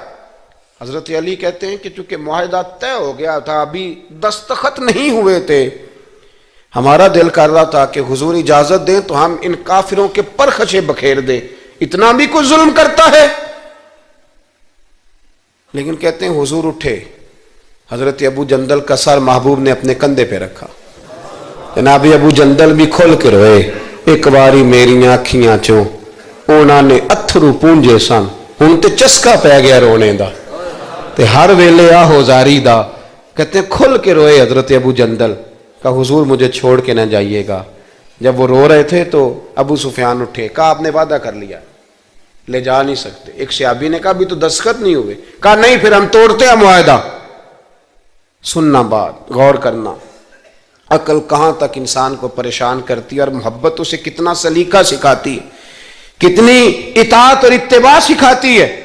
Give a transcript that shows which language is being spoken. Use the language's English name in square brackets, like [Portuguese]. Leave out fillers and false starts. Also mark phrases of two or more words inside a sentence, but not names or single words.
[Urdu] حضرت علی کہتے ہیں کہ چونکہ معاہدہ طے ہو گیا تھا, ابھی دستخط نہیں ہوئے تھے, ہمارا دل کر رہا تھا کہ حضور اجازت دیں تو ہم ان کافروں کے پرخچے بکھیر دیں, اتنا بھی کوئی ظلم کرتا ہے. لیکن کہتے ہیں حضور اٹھے, حضرت ابو جندل کا سر محبوب نے اپنے کندھے پہ رکھا. جناب ابو جندل بھی کھل کے روئے, [Punjabi] ایک باری میری آنکھیاں چوں انہاں نے اتھرو پونجے سن, ہن تے چسکا پہ گیا رونے دا, تے ہر ویلے آہو زاری دا. [Urdu] کہتے ہیں کھل کے روئے حضرت ابو جندل کہ حضور مجھے چھوڑ کے نہ جائیے گا. جب وہ رو رہے تھے تو ابو سفیان اٹھے, کہا آپ نے وعدہ کر لیا, لے جا نہیں سکتے. ایک صحابی نے کہا بھی تو دستخط نہیں ہوئے, کہا نہیں پھر ہم توڑتے ہیں معاہدہ. سننا بات, غور کرنا, عقل کہاں تک انسان کو پریشان کرتی ہے, اور محبت اسے کتنا سلیقہ سکھاتی ہے, کتنی اطاعت اور اتباع سکھاتی ہے.